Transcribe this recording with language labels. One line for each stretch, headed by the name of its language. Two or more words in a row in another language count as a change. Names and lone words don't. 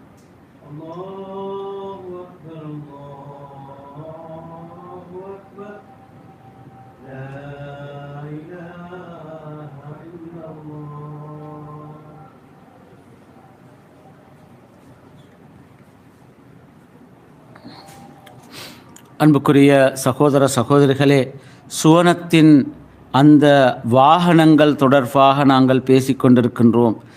Arabic: الله أكبر الله أكبر لا إله إلا الله.
Tamil: அன்புக்குரிய சகோதர சகோதரிகளே, சுவனத்தின் அந்த வாகனங்கள் தொடர்பாக நாங்கள் பேசிக்கொண்டிருக்கின்றோம்.